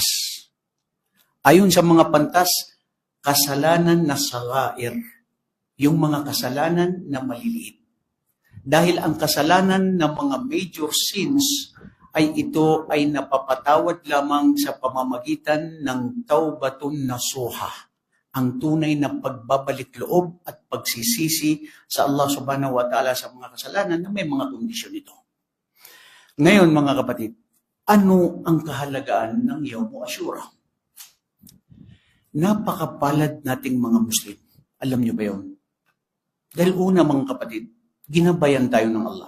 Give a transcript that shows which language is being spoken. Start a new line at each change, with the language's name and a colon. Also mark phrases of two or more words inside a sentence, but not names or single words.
Filipino: Ayon sa mga pantas, kasalanan na sagair, yung mga kasalanan na maliliit. Dahil ang kasalanan ng mga
English: major sins
Filipino: ay ito ay napapatawad lamang sa pamamagitan ng
Arabic: توبة نصوحا,
Filipino: ang tunay na pagbabalik loob at pagsisisi sa Allah
Arabic: سبحانه وتعالى
Filipino: sa mga kasalanan na may mga kondisyon ito. Ngayon mga kapatid, ano ang kahalagaan ng
Arabic: يوم عاشوراء?
Filipino: Napakapalad nating mga Muslim. Alam niyo ba yun? Dahil una mga kapatid, ginabayan tayo ng Allah.